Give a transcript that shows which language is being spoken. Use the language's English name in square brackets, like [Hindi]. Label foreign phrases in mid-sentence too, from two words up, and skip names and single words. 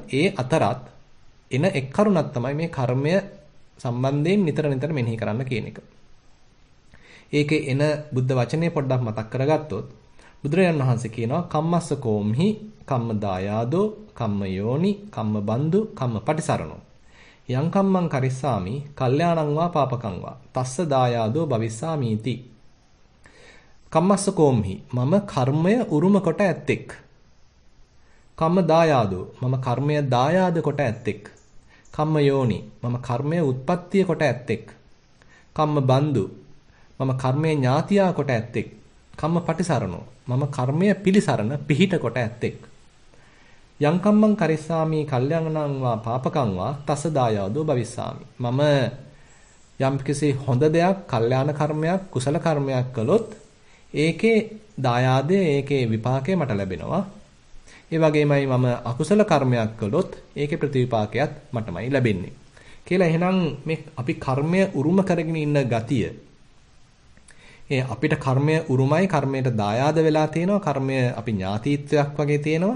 [Sinhala] ඒ අතරත් එන එක් කරුණක් තමයි මේ කර්මය සම්බන්ධයෙන් නිතර නිතර මෙනෙහි කරන්න කියන එක. ඒකේ එන බුද්ධ වචනේ පොඩ්ඩක් මතක් කරගත්තොත් බුදුරජාණන් වහන්සේ කියනවා [Pali] කම්මස්ස කෝම්හි කම්ම දායාදෝ කම්ම යෝනි කම්ම බන්දු කම්ම පටිසරණෝ යං කම්මං කරිස්සාමි කල්යාණං වා පාපකං වා තස්ස දායාදෝ භවිස්සාමීති. කම්මස්ස කෝම්හි [Sinhala] මම කර්මය උරුම කොට ඇත්තෙක්. [Pali] කම්ම දායාදෝ [Sinhala] මම කර්මය දායාද කොට ඇත්තෙක්. [Pali] කම්ම යෝනි [Sinhala] මම කර්මය උත්පත්තිය කොට ඇත්තෙක්. [Pali] කම්ම බන්දු [Sinhala] මම කර්මය ඥාතියා කොට ඇත්තෙක්. [Pali] කම්ම පටිසරණෝ [Sinhala] මම කර්මය පිළිසරණ පිහිට කොට ඇත්තෙක්. [Pali] යං කම්මං කරිස්සාමි කල්යාණං වා පාපකං වා තස දායාදෝ භවිස්සාමි. [Sinhala] මම යම්කිසි හොඳ දෙයක්, කල්යාණ කර්මයක්, කුසල කර්මයක් කළොත් ඒකේ දායාදේ, ඒකේ විපාකය මට ලැබෙනවා. ඒ වගේමයි මම අකුසල කර්මයක් කළොත් ඒකේ ප්‍රතිවිපාකයක් මටමයි ලැබෙන්නේ. කියලා එහෙනම් මේ අපි කර්මය උරුම කරගෙන ඉන්න ගතිය අපිට කර්මය උරුමයි, කර්මයට දායාද වෙලා තියෙනවා, කර්මය අපි ඥාතීත්වයක් වගේ තියෙනවා.